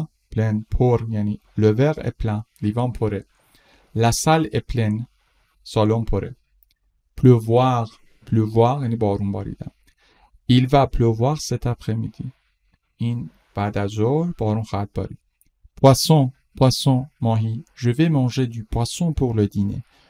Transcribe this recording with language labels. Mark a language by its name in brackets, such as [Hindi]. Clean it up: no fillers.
[French] plein پر یعنی le verre est plein. [Persian] لیوان پره. [French] La salle est pleine. [Persian] سالن پره. pleuvoir یعنی بارون باریدن. [French] Il va pleuvoir cet après-midi. [Persian] این بعد از ظهر بارون خواهد بارید. poisson ماهی. [French] Je vais manger du poisson pour le dîner.